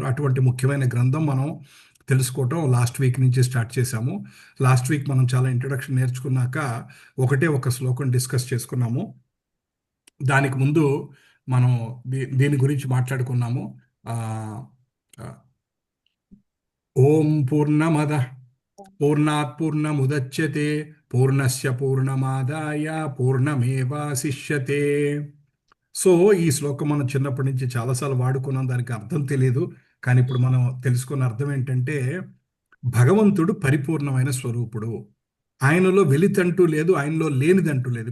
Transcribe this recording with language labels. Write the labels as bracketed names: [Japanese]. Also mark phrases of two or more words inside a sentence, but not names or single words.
[Telugu] అటువంటి ముఖ్యమైన గ్రంథం మనం తెలుసుకోవటం [English] last week [Telugu] నుంచి స్టార్ట్ చేశాము. [English] last week [Telugu] మనం చాలా ఇంట్రడక్షన్ నేర్చుకున్నాక ఒక శ్లోకం డిస్కస్ చేసుకున్నాము. దానికి ముందు మనం దీని గురించి మాట్లాడుకున్నాము. [Sanskrit] ఓం పూర్ణమద పూర్ణాత్ పూర్ణముదచ్యతే పూర్ణస్య పూర్ణమాదాయ పూర్ణమేవాశిష్యతే. [Telugu] సో ఈ శ్లోకం మనం చిన్నప్పటి నుంచి చాలాసార్లు వాడుకున్నాం, దానికి అర్థం తెలియదు. కానీ ఇప్పుడు మనం తెలుసుకున్న అర్థం ఏంటంటే, భగవంతుడు పరిపూర్ణమైన స్వరూపుడు. ఆయనలో వెలితంటూ లేదు, ఆయనలో లేనిదంటూ లేదు.